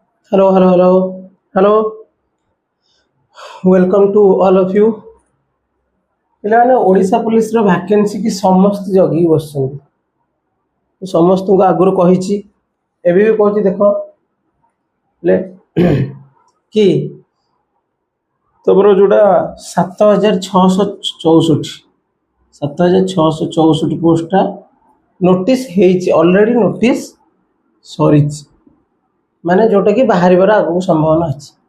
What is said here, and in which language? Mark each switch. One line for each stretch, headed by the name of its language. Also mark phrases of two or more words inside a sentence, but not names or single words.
English: Hello, hello, hello, hello. Welcome to all of you.
Odia: ପିଲାମାନେ ଓଡ଼ିଶା ପୋଲିସର ଭ୍ୟାକେନ୍ସି କି ସମସ୍ତେ ଜଗିକି ବସିଛନ୍ତି। ସମସ୍ତଙ୍କୁ ଆଗରୁ କହିଛି, ଏବେ ବି କହୁଛି ଦେଖ ହେଲେ କି ତମର ଯୋଉଟା 7664 7664 ପୋଷ୍ଟଟା ନୋଟିସ୍ ହେଇଛି, ଅଲରେଡ଼ି ନୋଟିସ୍ ସରିଛି, ମାନେ ଯୋଉଟା କି ବାହାରିବାର ଆଗକୁ ସମ୍ଭାବନା ଅଛି।